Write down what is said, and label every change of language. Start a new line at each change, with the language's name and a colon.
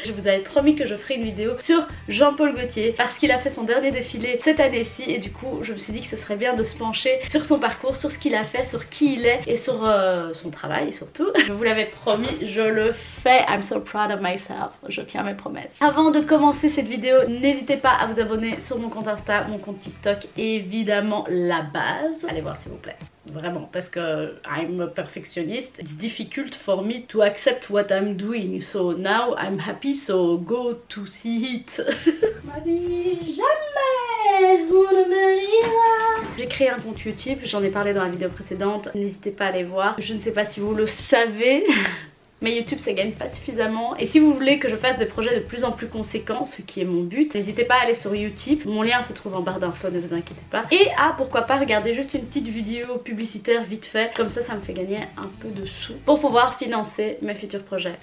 French: Je vous avais promis que je ferais une vidéo sur Jean-Paul Gaultier parce qu'il a fait son dernier défilé cette année-ci et du coup je me suis dit que ce serait bien de se pencher sur son parcours, sur ce qu'il a fait, sur qui il est et sur son travail surtout. Je vous l'avais promis, je le fais.
English: I'm so proud of myself.
French: Je tiens mes promesses. Avant de commencer cette vidéo, n'hésitez pas à vous abonner sur mon compte Insta, mon compte TikTok et évidemment la base. Allez voir s'il vous plaît, vraiment, parce que
English: I'm a perfectionist. It's difficult for me to accept what I'm doing, so now I'm happy, so go to see it.
French: Ma vie, jamais vous ne me rira. J'ai créé un compte YouTube, j'en ai parlé dans la vidéo précédente, n'hésitez pas à aller voir. Je ne sais pas si vous le savez, mais YouTube ça gagne pas suffisamment et si vous voulez que je fasse des projets de plus en plus conséquents, ce qui est mon but, n'hésitez pas à aller sur Utip, mon lien se trouve en barre d'infos, ne vous inquiétez pas, et à pourquoi pas regarder juste une petite vidéo publicitaire vite fait, comme ça me fait gagner un peu de sous pour pouvoir financer mes futurs projets.